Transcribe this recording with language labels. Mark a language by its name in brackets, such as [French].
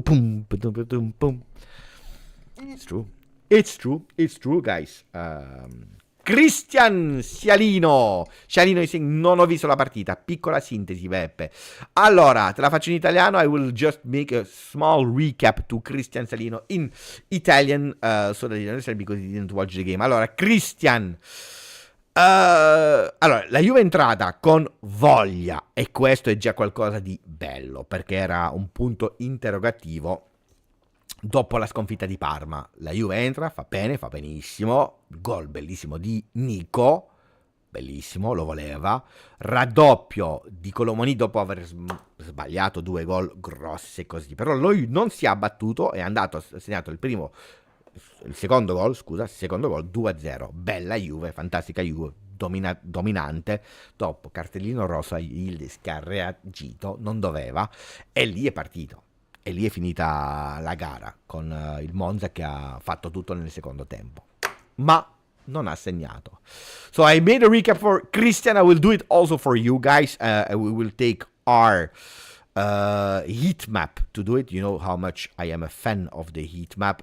[English] Boom, boom, boom, boom. It's true, guys. Cristian Scialino is saying, [Italian] non ho visto la partita. Piccola sintesi, Beppe. Allora, te la faccio in italiano. [English] I will just make a small recap to Cristian Scialino in Italian, so that you understand, because he didn't watch the game. [Italian] Allora, Cristian, allora, la Juve è entrata con voglia, e questo è già qualcosa di bello, perché era un punto interrogativo dopo la sconfitta di Parma. La Juve entra, fa bene, fa benissimo, gol bellissimo di Nico, bellissimo, lo voleva, raddoppio di Colomoni dopo aver sbagliato 2 gol grossi così, però lui non si è abbattuto, è andato, ha segnato il secondo gol 2-0, bella Juve, fantastica Juve, dominante, dopo cartellino rosso, il scarreagito, non doveva, e lì è partito. E lì è finita la gara con il Monza che ha fatto tutto nel secondo tempo. Ma non ha segnato. [English] So I made a recap for Christian. I will do it also for you guys. We will take our heat map to do it. You know how much I am a fan of the heat map.